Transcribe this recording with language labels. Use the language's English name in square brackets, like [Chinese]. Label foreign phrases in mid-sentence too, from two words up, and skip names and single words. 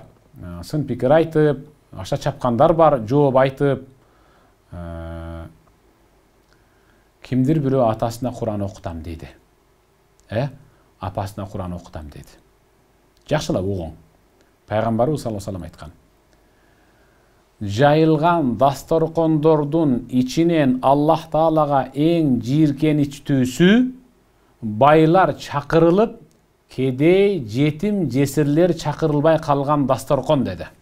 [Kyrgyz] Сын пикир айтып, аша чапкандар бар, жооп айтып. Кимдир бирөө атасына Куран окутам дейди. Апасына Куран окутам дейди. Жакшылап угуң. Пайгамбарыбыз [Arabic] صلى الله عليه وسلم [Kyrgyz] айткан. Жайылган дасторкондордун ичинен Аллах Таалага эң жийиркеничтүүсү байлар чакырылып, кедей, жетим, жесирлер чакырылбай калган дасторкон деди.